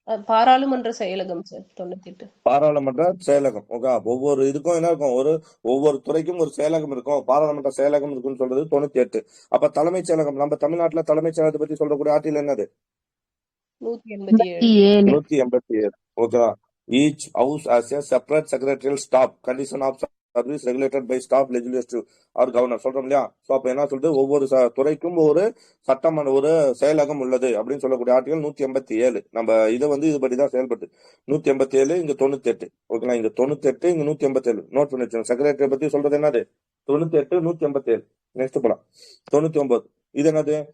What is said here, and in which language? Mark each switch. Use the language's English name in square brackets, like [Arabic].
[Tamil] பாராளுமன்ற செயலகம் சார். 98 பாராளுமன்ற செயலகம். ஓகே, ஒவ்வொரு இதுக்கும் என்ன இருக்கும், ஒவ்வொரு துறைக்கும் ஒரு செயலகம் இருக்கும், பாராளுமன்ற செயலகம் இருக்குன்னு சொல்றது 98. அப்ப தலைமைச் செயலகம், நம்ம தமிழ்நாட்டுல தலைமைச் செயலகத்தை பத்தி சொல்லக்கூடிய ஆர்டிகல் என்னது 187. 187. ஓகேவா. [English] each house has a separate secretarial staff, condition of service regulated by staff, legislative or governor. [Tamil] சொல்றோம் இல்லையா? சோ அப்ப என்ன சொல்றது, ஒவ்வொரு துறைக்கும் ஒரு சட்டமன்ற ஒரு செயலகம் உள்ளது அப்படின்னு சொல்லக்கூடிய ஆர்டிகல் 187. நம்ம இதை வந்து இதுபடிதான் செயல்பட்டு 187 இங்க 98. ஓகேங்களா? இங்க 98 இங்க 187 நோட் பண்ணி வச்சோம். செக்ரட்டரி பத்தி சொல்றது என்னது? 98 187. நெக்ஸ்ட் போலாம் 99. இது என்னது?